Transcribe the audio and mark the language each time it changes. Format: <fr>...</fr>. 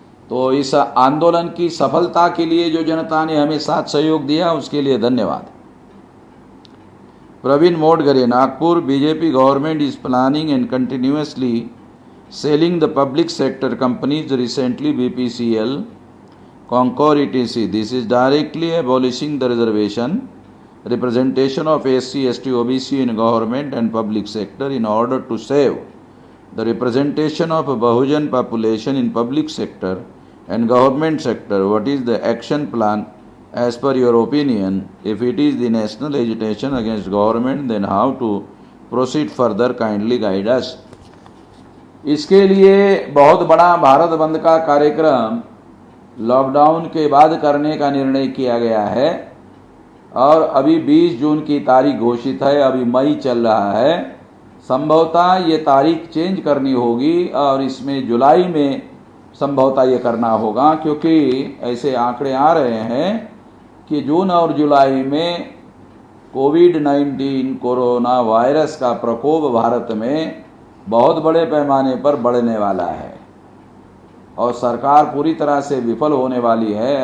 <hi>तो इस आंदोलन की सफलता के लिए जो जनता ने हमें साथ सहयोग दिया उसके लिए धन्यवाद।</hi> <en>Praveen Modgare, Nagpur. BJP government is planning and continuously selling the public sector companies, recently BPCL, Concor, etc. This is directly abolishing the representation of SC, ST, OBC in government and public sector in order to save the representation of a Bahujan population in public sector and government sector. What is the action plan As per your opinion, if it is the national agitation against government, then how to proceed further? Kindly guide us.</en> <hi>इसके लिए बहुत बड़ा भारत बंद का कार्यक्रम lockdown के बाद करने का निर्णय किया गया है और अभी 20 जून की तारीख घोषित है, अभी मई चल रहा है। संभवतः ये तारीख चेंज करनी होगी और इसमें जुलाई में संभवतः ये करना होगा, क्योंकि ऐसे आंकड़े आ रहे हैं कि जून और जुलाई में कोविड-19 कोरोना वायरस का प्रकोप भारत में बहुत बड़े पैमाने पर बढ़ने वाला है और सरकार पूरी तरह से विफल होने वाली है।</hi>